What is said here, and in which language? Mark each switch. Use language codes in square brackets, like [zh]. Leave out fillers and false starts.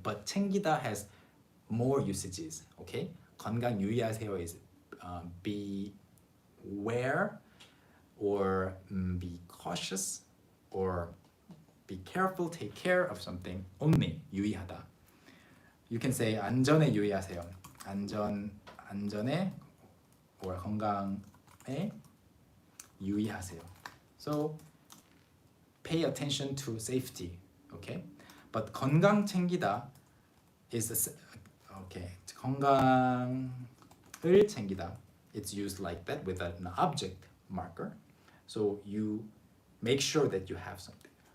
[en] But 챙기다 has more usages. Okay, 건강 유의하세요 is beware or be cautious or be careful, take care of something. only 유의하다. You can say [ko] 안전에 유의하세요. 안전에 or 건강에 유의하세요. [en] So pay attention to safety. Okay, but 건강 챙기다 is okay. [ko] 건강을 챙기다. [en] It's used like that with an object marker. So you make sure that you have something.